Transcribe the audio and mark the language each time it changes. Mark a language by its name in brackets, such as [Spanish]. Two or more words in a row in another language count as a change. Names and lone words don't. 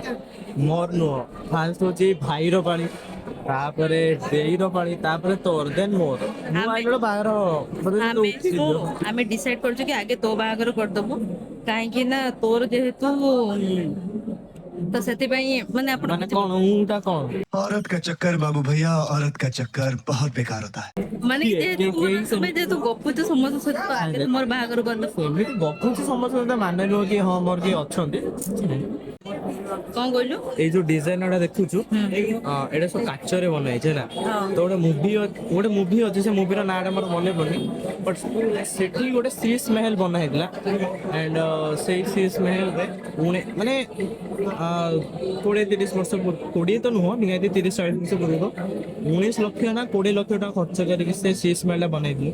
[Odia] ମୋର ନୁହଁ ଫାଷ୍ଟ ହଉଛି ଭାଇର ପାଳି ତାପରେ ଦେଇର ପାଳି ତାପରେ ତୋର ଦେନ୍ ମୋର ମୁଁ ଆଇଲ ବାହାଘର ଆମେ ଡିସାଇଡ୍ କରୁଛୁ କି ଆଗେ ତୋ ବାହାଘର କରିଦବୁ କାହିଁକି ନା ତୋର ଯେହେତୁ ତ ସେଥିପାଇଁ ମାନେ ଆପଣ କଣ ଉଁଟା କଣ [Hindi] औरत का चक्कर बाबू भैया औरत का चक्कर बहुत बेकार होता है। [Odia] ମାନେ ଯେହେତୁ ଗପୁଛୁ ସମସ୍ତଙ୍କ ସହିତ ତ ଆଗେ ମୋର ବାହାଘର କରିଦବୁ ଏମିତି ଗପୁଛି ସମସ୍ତଙ୍କ ମାନେ ନୁହଁ କି ହଁ ମୋର କିଏ ଅଛନ୍ତି କଣ କହିଲୁ ଏଇ ଯୋଉ ଡିଜାଇନଟା ଦେଖୁଛୁ ଏଇଟା ସବୁ କାଚରେ ବନା ହେଇଛି ହେଲା ତ ଗୋଟେ ମୁଭି ଅଛି ସେ ମୁଭିର ନାଁଟା ମୋର ମନେ ପଡୁନି ବଟ୍ ସେଠି ଗୋଟେ ଶୀଶ ମହଲ ବନା ହେଇଥିଲା ଆଣ୍ଡ ସେଇ ଶୀଶ ମହଲରେ ମାନେ 20-30 ବର୍ଷ 20 ତ ନୁହଁ ନିହାତି 30-40 ବର୍ଷ ପୂର୍ବରୁ 19 ଲକ୍ଷ ନା 20 ଲକ୍ଷ ଟଙ୍କା ଖର୍ଚ୍ଚ କରିକି ସେ ଶୀଶ ମହଲଟା ବନେଇଥିଲେ।